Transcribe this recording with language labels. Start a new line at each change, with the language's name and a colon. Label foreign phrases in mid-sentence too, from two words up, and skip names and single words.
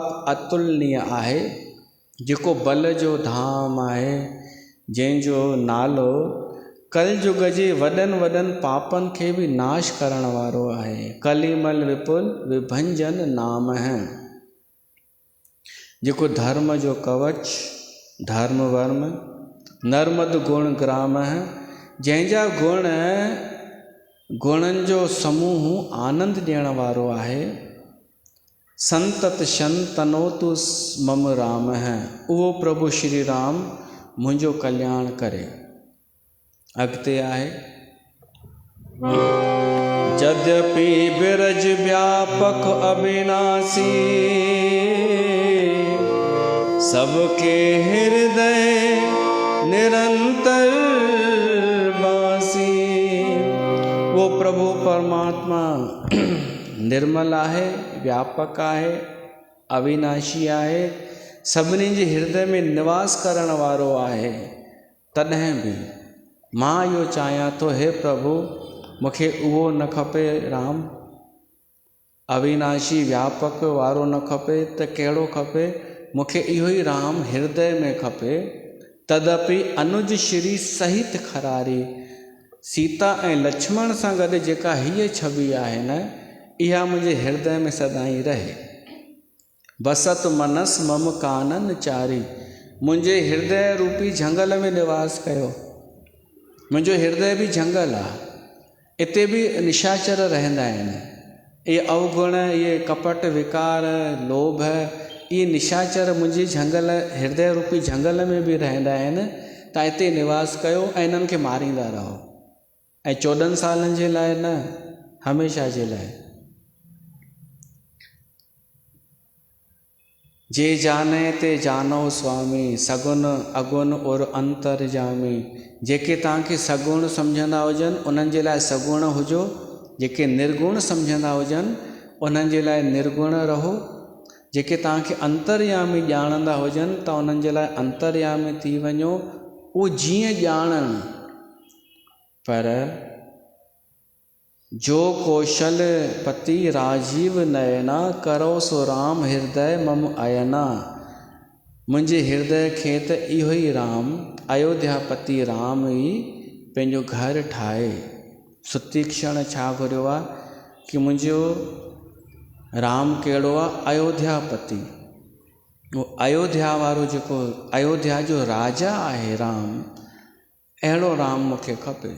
Sindhi: अतुलनीय आहे, जेको बल जो धाम आहे, जंहिंजो नालो कलयुग जे वॾनि वॾनि पापनि खे बि नाश करण वारो आहे।
Sanskrit: कलिमल विपुल विभंजन नाम
Sindhi: है, जेको धर्म जो कवच
Sanskrit: धर्म वर्म नर्मद गुण ग्राम
Sindhi: है, जंहिंजा गुणनि जो समूह आनंद ॾियण वारो आहे।
Sanskrit: संतत शंतनोतु मम राम
Sindhi: है, उहो प्रभु श्री राम मुंहिंजो कल्याण करे। अॻिते आहे,
Awadhi: यद्यपि बिरज व्यापक अविनाशी, सबके हृदय निरंतर बासी।
Sindhi: वो प्रभु परमात्मा निर्मल आहे, व्यापक आहे, अविनाशी आहे, सभिनी जे हृदय में निवास करण वारो आहे। तॾहिं बि मां इहो चाहियां थो, हे प्रभु मूंखे उहो न खपे राम, अविनाशी व्यापक वारो न खपे, त कहिड़ो खपे? मूंखे इहो ई राम हृदय में खपे।
Awadhi: तदपि अनुज श्री सहित खरारी,
Sindhi: सीता ऐं लक्ष्मण सां गॾु जेका हीअ छवि आहे न, इहा मुंहिंजे हृदय में सदाईं रहे।
Awadhi: बसत मनस मम कानन चारी,
Sindhi: मुंहिंजे हृदय रूपी झंगल में निवास कयो। मुंहिंजो हृदय बि झंगल आहे, इते बि निशाचर रहंदा आहिनि। इहे अवगुण, इहे कपट विकार लोभ, इहे निशाचर मुंहिंजे झंगल हृदय रूपी झंगल में बि रहंदा आहिनि। तव्हां हिते निवास कयो ऐं इन्हनि खे मारींदा रहो, ऐं 14 सालनि जे लाइ न, हमेशह जे लाइ।
Awadhi: जे जाने ते जानो स्वामी, सगुन अगुन और अंतरजामी।
Sindhi: जेके तव्हांखे सगुण सम्झंदा हुजनि उन्हनि जे लाइ सगुण हुजो, जेके निर्गुण सम्झंदा हुजनि उन्हनि जे लाइ निर्गुण रहो, जेके तव्हांखे अंतर्यामी ॼाणंदा हुजनि त उन्हनि जे लाइ अंतर्यामी थी वञो। उहो जीअं ॼाणनि,
Awadhi: पर जो कौशल पति राजीव नयना, करो सो राम हृदय मम अयना।
Sindhi: मुंहिंजे हृदय खे त इहो ई राम, अयोध्यापति राम ई पंहिंजो घर ठाहे। सुतीक्षण छा घुरियो आहे कि मुंहिंजो राम कहिड़ो आहे? अयोध्यापति। उहो अयोध्या वारो जेको अयोध्या जो राजा आहे राम, अहिड़ो राम मूंखे खपे।